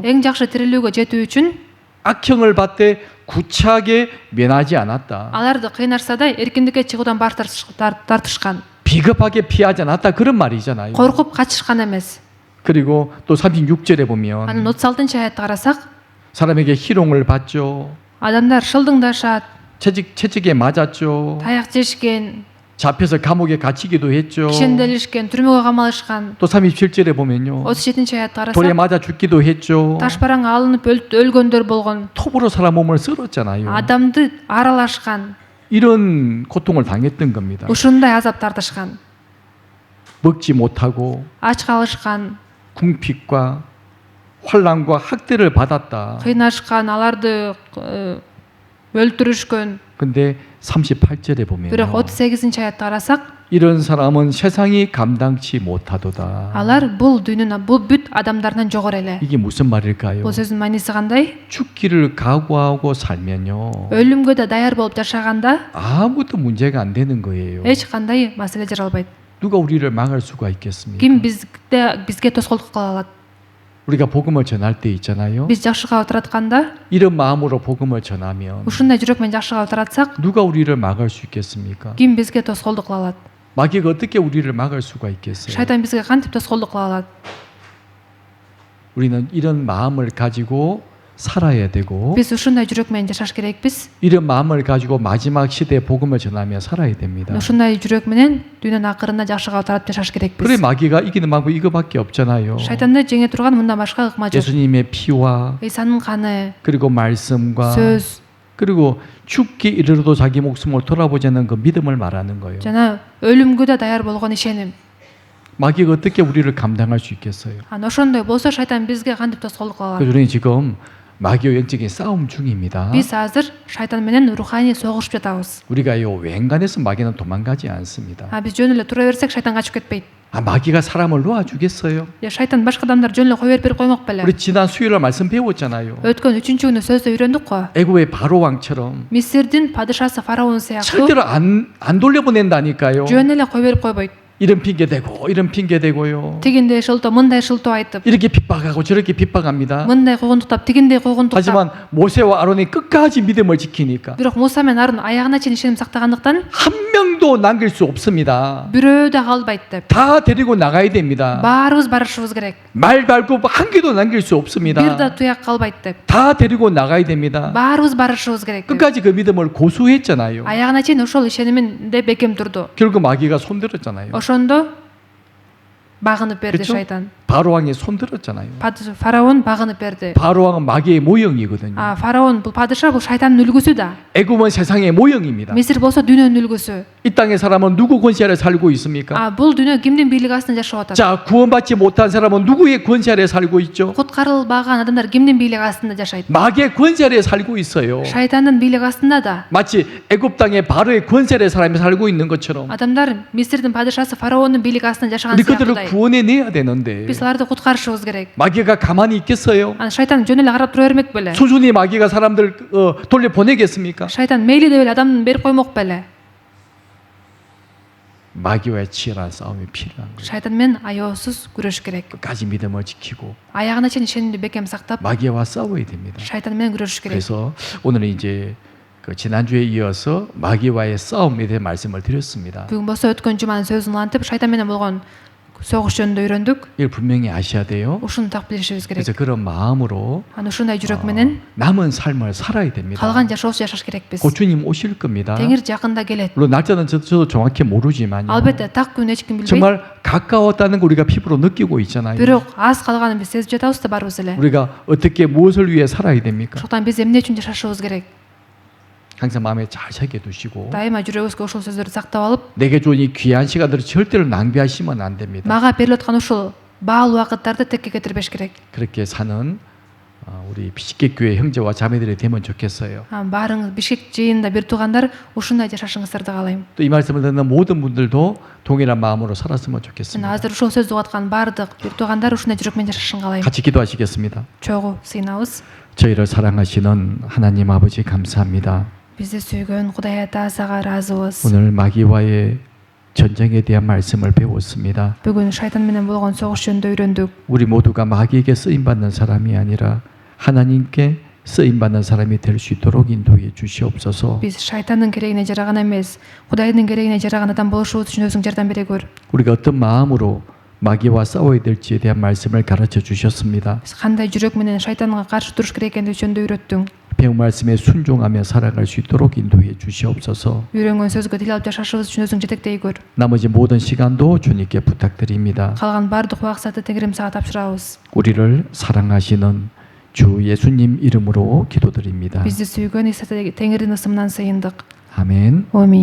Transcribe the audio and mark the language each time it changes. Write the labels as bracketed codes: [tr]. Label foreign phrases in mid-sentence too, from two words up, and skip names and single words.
[ky] эң жакшы тирилүүгө жетүү үчүн [ko] 악형을 받되 구차하게 면하지 않았다. [ky] аларды кыйнашса да эркиндикке чыгуудан баш тартышкан. [ko] 비겁하게 피하지 않았다. 그런 말이잖아요. [ky] Коркуп качышкан эмес. [ko] 그리고 또 36절에 [ky] Анын [ko] 보면 [ky] 36 аятты карасак, [ko] 사람에게 희롱을 받죠. [ky] адамдар шылдыңдашат, [ko] 채찍에 맞았죠. [ky] таяк жешкен, [ko] 잡혀서 감옥에 갇히기도 했죠. [ky] кишенделишкен, түрмөгө камалышкан. [ko] 또 37절에 보면요. [ky] 37 аятты [ko] 돌에 [ky] карасак, [ko] 맞아 죽기도 했죠. [ky] ташбаранга алынып өлгөндөр болгон, [ko] 톱으로 사람 몸을 썰었잖아요. [ky] адамды аралашкан. [ko] 이런 고통을 당했던 겁니다. [ky] Ушундай азап тартышкан. [ko] 먹지 못하고 [ky] Ач калышкан, [ko] 궁핍과 환난과 학대를 받았다. [ky] кыйнашкан, аларды өлтүрүшкөн. [ko] 근데 38절에 보면 [ky] Бирок 38 аятты карасак, [ko] 이런 사람은 세상이 감당치 못하도다. [ky] алар бул дүйнөнүн бул бүт адамдардан жогору эле. [ko] 이게 무슨 말일까요? [ky] Бул сөздүн мааниси кандай? [ko] 죽기를 각오하고 살면요. [ky] Өлүмгө да даяр болуп жашаганда [ko] 아무것도 문제가 안 되는 거예요. [ky] эч кандай маселе жаралбайт. [ko] 누가 우리를 막을 수가 있겠습니까? [ky] Ким бизге тоскоолдук кыла алат? [ko] 우리가 복음을 전할 때 있잖아요. [ky] Биз жакшы кабар таратканда, [ko] 이런 마음으로 복음을 전하면 [ky] ушундай жүрөк менен жакшы кабар таратсак, [ko] 누가 우리를 막을 수 있겠습니까? [ky] ким бизге тоскоолдук кыла алат? [ko] 마귀가 어떻게 우리를 막을 수가 있겠어요? [ky] Шайтан бизге кантип тоскоолдук кыла алат? [ko] 우리는 이런 마음을 가지고 살아야 되고 [ky] Биз ушундай жүрөк менен жашаш керекпиз. [ko] 이런 마음을 가지고 마지막 시대에 복음을 전하며 살아야 됩니다. [ky] Ушундай жүрөк менен дүйнөнүн акырында жакшы кабар таратып жашаш [ko] 그래 [ky] керекпиз. [ko] 마귀가 이기는 방법 이거밖에 없잖아요. [ky] Шайтанды жеңе турган мындан башка ыкма жок. [ko] 예수님의 피와 [ky] Исанын каны, [ko] 그리고 말씀과 [ky] сөз [ko] 그리고 죽기 이르러도 자기 목숨을 돌아보지 않는 그 믿음을 말하는 거예요. [ky] жана өлүмгө да даяр болгон ишеним. [ko] 마귀가 어떻게 우리를 감당할 수 있겠어요? [ky] Ошондой болсо шайтан бизге кантип тоскоолдук кыла алат? [ko] 그래서 우리는 지금 마귀와 영적인 싸움 중입니다. [ky] Биз азыр шайтан менен руханий согушуп жатабыз. [ko] 우리가 요 웬간해서 마귀는 도망가지 않습니다. [ky] Биз жөн эле тура берсек шайтан качып кетпейт. [ko] 마귀가 사람을 놓아주겠어요? [ky] Шайтан башка адамдар жөн эле кое берип коймок беле? [ko] 우리 지난 수요일 말씀 배웠잖아요. [ky] Өткөн 3-чү күнү сөздө үйрөндүк го. [ko] 애굽의 바로 왕처럼 [ky] Мисирдин падышасы фараон сыяктуу [ko] 절대로 안 돌려보낸다니까요. [ky] жөн эле кое берип койбойт. [ko] 이런 핑계 대고 이런 핑계 대고요. [ky] Тигиндей шылтоо, мындай шылтоо айтып, [ko] 이렇게 핍박하고 저렇게 핍박합니다. [ky] мындай куугунтуктап, тигиндей куугунтуктап. [ko] 하지만 모세와 아론이 끝까지 믿음을 지키니까 [ky] Бирок Муса менен Арын аягына чейин ишеним сактагандыктан [ko] 한 명도 남길 수 없습니다. [ky] бирөө да калбайт деп. [ko] 다 데리고 나가야 됩니다. [ky] Баарыбыз барышыбыз керек. [ko] 말 밟고 한 개도 남길 수 [ky] Бир [ko] 없습니다. [ky] да туяк калбайт деп. [ko] 다 데리고 나가야 됩니다. [ky] Баарыбыз барышыбыз керек деп. [ko] 끝까지 그 믿음을 고수했잖아요. [ky] Аягына чейин ошол ишениминде бекем турду. [ko] 결국 마귀가 손들었잖아요. [ky] Ошондо багынып берди [ko] 그쵸? [ky] шайтан. [ko] 바로 왕이 손들었잖아요. [ky] Фараон багынып берди. [ko] 바로 왕은 마귀의 모형이거든요. [ky] Фараон бул падыша, бул шайтандын үлгүсү да. [ko] 애굽은 세상의 모형입니다. [ky] Мисир болсо дүйнөнүн үлгүсү. [ko] 이 땅의 사람은 누구 권세 아래 살고 있습니까? [ky] Бул дүйнө кимдин бийлиги астында жашап атат? [ko] 자, 구원받지 못한 사람은 누구의 권세 아래 살고 있죠? [ky] Куткарылбаган адамдар кимдин бийлиги астында жашайт? [ko] 마귀의 권세 아래 살고 있어요. [ky] Шайтандын бийлиги астында да. [ko] 마치 애굽 땅에 바로의 권세 아래 사람이 살고 있는 것처럼 [ky] Адамдар Мисирдин падышасы фараондун бийлиги астында жашаган [ko] 우리 그들을 [ky] сыяктуудай. [ko] 구원해내야 되는데 [ky] Биз аларды куткарышыбыз керек. [ko] 마귀가 가만히 있겠어요? [ky] Анан шайтан жөн эле карап тура бермек беле? [ko] 수준이 마귀가 사람들 돌려보내겠습니까? [ky] Шайтан мейли деп эле адамды берип коймок беле? [ko] 마귀와의 치열한 싸움이 필요한 거예요. [ky] Шайтан менен аеосуз күрөш керек. [ko] 끝까지 믿음을 지키고 [ky] Аягына чейин ишенимди бекем сактап, [ko] 마귀와 싸워야 됩니다. [ky] шайтан менен күрөшүш керек. [ko] 그래서 오늘은 이제 그 지난주에 이어서 마귀와의 싸움에 대해 말씀을 드렸습니다. [ky] Бүгүн болсо өткөн жуманын сөзүн улантып, шайтан менен болгон согуш жөнүндө үйрөндүк. [ko] 이걸 분명히 아셔야 돼요. [ky] Ушуну так билишибиз керек. [ko] 그래서 그런 마음으로 [ky] Анан ушундай жүрөк менен [ko] 남은 삶을 살아야 됩니다. [ky] калган жашообузду жашаш керекпиз. [ko] 고추님 오실 겁니다. [ky] Теңир жакында келет. [ko] 물론 날짜는 저도 정확히 모르지만요. [ky] Албетте так күн эч ким билбейт. [ko] 정말 가까웠다는 걸 우리가 피부로 느끼고 있잖아요. [ky] Бирок аз калганын биз сезип жатабыз да барыбыз эле. [ko] 우리가 어떻게 무엇을 위해 살아야 됩니까? [ky] Ошондуктан биз эмне үчүн жашашыбыз керек? [ko] 항상 마음에 잘 새겨 두시고 [ky] Дайыма жүрөгүбүзгө ошол сөздөрдү сактап алып, [ko] 내게 좋은 이 귀한 시간들을 절대로 낭비하시면 안 됩니다. [ky] мага берилип аткан ушул баалуу убакыттарды текке кетирбеш керек. [ko] 그렇게 사는 우리 비식계 교회 형제와 자매들이 되면 좋겠어요. [ky] Барыңыз Бишкек жыйынында бир туугандар ушундай жашашыңыздарды каалайм. [ko] 또 이 말씀을 듣는 모든 분들도 동일한 마음으로 살았으면 [ky] Мен [ko] 좋겠습니다. [ky] азыр ушул сөздү угуп аткан баардык бир туугандар ушундай жүрөкмен жашашын каалайм. [ko] 같이 기도하시겠습니다. [ky] Чогуу сыйынабыз. [ko] 저희를 사랑하시는 하나님 아버지 감사합니다. [ky] Бизди сүйгөн Кудай Ата сага ыраазыбыз. [ko] 오늘 마귀와의 전쟁에 대한 말씀을 배웠습니다. [ky] Бүгүн шайтан менен болгон согуш жөнүндө үйрөндүк. [ko] 우리 모두가 마귀에게 쓰임 받는 사람이 아니라 하나님께 쓰임 받는 사람이 될 수 있도록 인도해 주시옵소서. [ky] Биз шайтандын керегине жараган эмес, Кудайдын керегине жараган адам болушубуз үчүн өзүң жардам бере көр. [ko] 우리가 어떤 마음으로 마귀와 싸워야 될지에 대한 말씀을 가르쳐 주셨습니다. [ky] Биз кандай жүрөк менен шайтанга каршы туруш керек экендиги жөнүндө үйрөттүң. [ko] 배운 말씀에 순종하며 살아갈 수 있도록 인도해 주시옵소서. [ky] Үйрөнгөн сөзгө тил алып жашашыбыз үчүн өзүң жетектей көр. [ko] 나머지 모든 시간도 주님께 부탁드립니다. [ky] Калган баардык убакытты Теңирим сага тапшырабыз. [ko] 우리를 사랑하시는 주 예수님 이름으로 기도드립니다. [ky] Бизди сүйгөн Иса Теңирдин ысымынан сыйындык. [ko] 아멘.